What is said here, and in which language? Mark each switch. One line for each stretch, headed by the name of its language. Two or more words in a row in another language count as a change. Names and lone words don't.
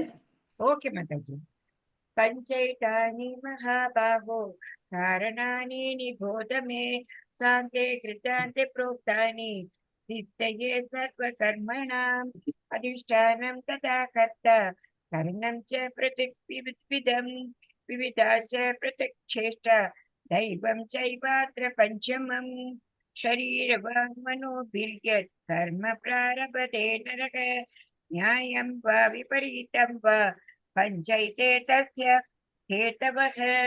Sanskrit: ஓகே மாதாஜி. पञ्चैतानि महाबाहो कारणानि निबोध मे साङ्ख्ये कृतान्ते प्रोक्तानि சித்தயே सर्व कर्मणाम् अधिष्ठानं तथा कर्ता करणं च पृथक् विविधम् विविधा च पृथक् चेष्टा दैवं चैवात्र पञ्चमं शरीरवाङ्मनोभिर्यत् कर्म प्रारभते नरक न्यायं वा विपरीतं वा पञ्चैते तस्य हेतवः